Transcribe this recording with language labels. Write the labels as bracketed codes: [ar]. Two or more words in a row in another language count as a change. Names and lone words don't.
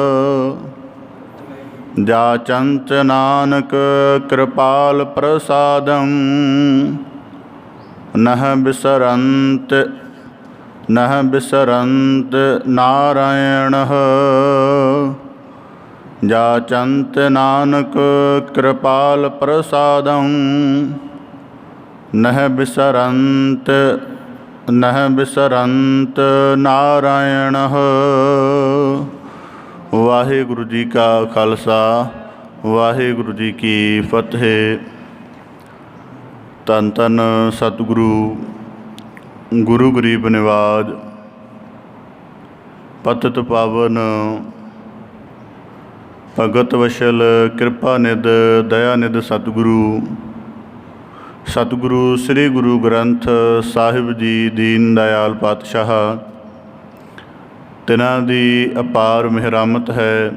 [pa] ਜਾਚੰਤ ਨਾਨਕ ਕ੍ਰਿਪਾਲ ਪ੍ਰਸਾਦੰ, ਨਹ ਬਿਸਰੰਤ ਨਾਰਾਇਣਹ। ਜਾਚੰਤ ਨਾਨਕ ਕ੍ਰਿਪਾਲ ਪ੍ਰਸਾਦੰ, ਨਹ ਬਿਸਰੰਤ ਨਾਰਾਇਣਹ। ਵਾਹਿਗੁਰੂ ਜੀ ਕਾ ਖਾਲਸਾ, ਵਾਹਿਗੁਰੂ ਜੀ ਕੀ ਫਤਿਹ। ਧੰਨ ਧੰਨ ਸਤਿਗੁਰੂ ਗੁਰੂ ਗਰੀਬ ਨਿਵਾਜ, ਪਤਿਤ ਪਾਵਨ ਭਗਤ ਵਛਲ ਕ੍ਰਿਪਾ ਨਿਧ ਦਇਆ ਨਿਧ ਸਤਿਗੁਰੂ ਸਤਿਗੁਰੂ ਸ੍ਰੀ ਗੁਰੂ ਗ੍ਰੰਥ ਸਾਹਿਬ ਜੀ ਦੀਨ ਦਇਆਲ ਪਾਤਸ਼ਾਹ, ਤਿਨ੍ਹਾਂ ਦੀ ਅਪਾਰ ਮਿਹਰਾਮਤ ਹੈ,